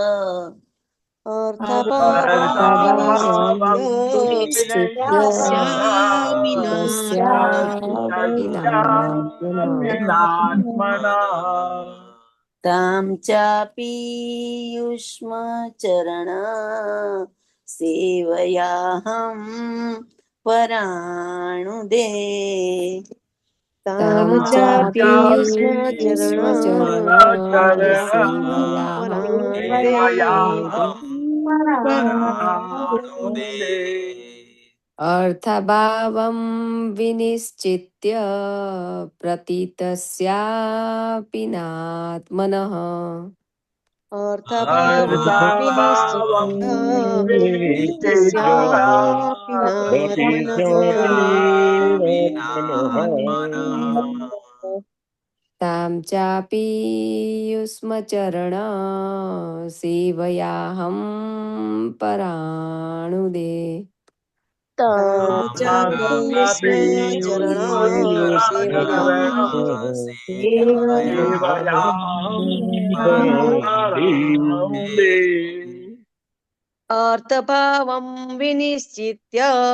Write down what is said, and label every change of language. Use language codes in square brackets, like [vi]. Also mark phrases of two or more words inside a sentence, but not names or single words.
[sa] अर्थभावं विनिश्चित्य प्रतीतस्यापि नात्मनः तां चापि युष्मचरण सेवयाहं पराणुदे। તામ तां ચાપી चापि युष्मचरण सेवयाहं सेवयाहं પરાણુદે પરાણુદે. अर्थभावं विनिश्चित्य प्रतीतस्यापि नात्मनः अर्थभावं विनिश्चित्य प्रतीतस्यापि नात्मनः तां चापि युष्मचरण सेवयाहं पराणुदे ताम चापी युष्मचरण सेवयाहं अर्थभावं विनिश्चित्य